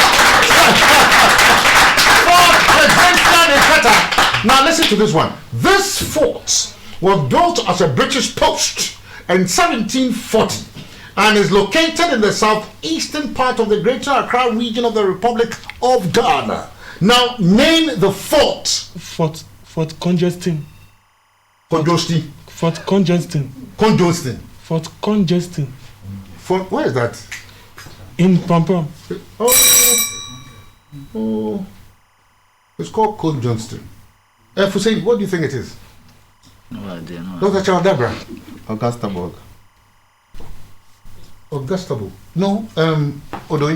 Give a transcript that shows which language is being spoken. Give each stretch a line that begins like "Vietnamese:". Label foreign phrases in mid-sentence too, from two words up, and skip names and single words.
English: Fort Presistian is better. Now listen to this one. This fort was built as a British post in 1740 and is located in the southeastern part of the Greater Accra region of the Republic of Ghana. Now name the fort. Fort Congestin. Congestin. Fort Congestin. Congestin. Fort Congestin. Fort, where is that? In Pampam. Oh, it's called Congestin. Hussein, what do you think it is? No idea. Dr. Charles Deborah. Augustaburg. Augustaburg. No, Odoi.